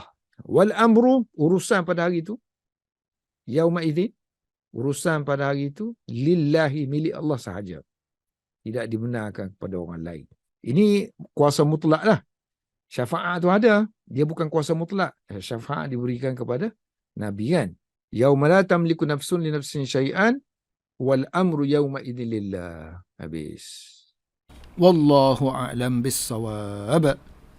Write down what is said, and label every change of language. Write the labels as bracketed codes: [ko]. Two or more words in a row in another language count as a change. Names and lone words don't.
[ar] والأمر, [ms] urusan pada hari itu, [ar] يومئذ, [ms] urusan pada hari itu, lillahi, milik Allah sahaja. Tidak dibenarkan kepada orang lain. Ini kuasa mutlak lah. Syafaat tu ada. Dia bukan kuasa mutlak. Syafaat diberikan kepada Nabi kan. [ar] يوم لا تملك نفس لنفس شيئا والأمر يومئذ لله. Habis. والله أعلم بالصواب.